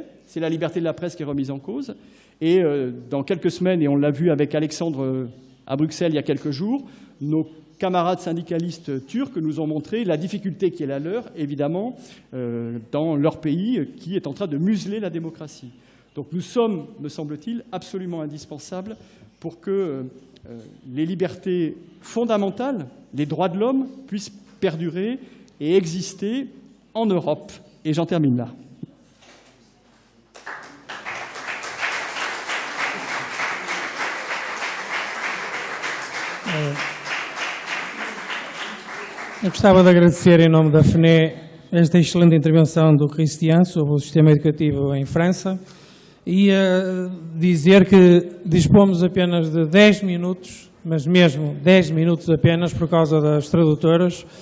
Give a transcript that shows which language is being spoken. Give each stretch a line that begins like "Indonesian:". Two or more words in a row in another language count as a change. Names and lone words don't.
French: C'est la liberté de la presse qui est remise en cause. Et dans quelques semaines, et on l'a vu avec Alexandre à Bruxelles il y a quelques jours, nos camarades syndicalistes turcs nous ont montré la difficulté qui est la leur, évidemment, dans leur pays, qui est en train de museler la démocratie. Donc nous sommes, me semble-t-il, absolument indispensables pour que les libertés fondamentales, les droits de l'homme, puissent perdurer et exister en Europe. Et j'en termine là.
Portuguese: Eu gostava de agradecer em nome da FNE esta excelente intervenção do Cristian sobre o sistema educativo em França e dizer que dispomos apenas de 10 minutos, mas mesmo 10 minutos apenas por causa das tradutoras.